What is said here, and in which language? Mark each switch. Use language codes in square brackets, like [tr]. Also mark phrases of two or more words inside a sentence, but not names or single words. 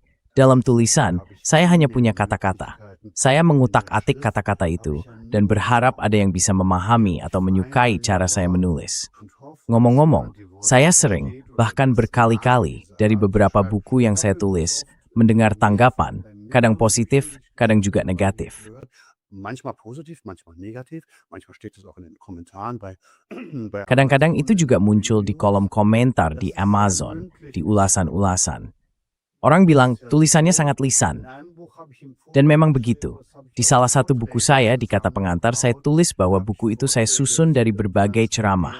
[id] Dalam tulisan, saya hanya punya kata-kata. Saya mengutak-atik kata-kata itu dan berharap ada yang bisa memahami atau menyukai cara saya menulis. Ngomong-ngomong, saya sering, bahkan berkali-kali dari beberapa buku yang saya tulis, mendengar tanggapan, kadang positif, kadang juga negatif. [de] Manchmal positiv, manchmal negativ, manchmal steht es auch in den Kommentaren bei [id] Kadang-kadang itu juga muncul di kolom komentar di Amazon, di ulasan-ulasan. Orang bilang tulisannya sangat lisan. Dan memang begitu. Di salah satu buku saya, di kata pengantar, saya tulis bahwa buku itu saya susun dari berbagai ceramah.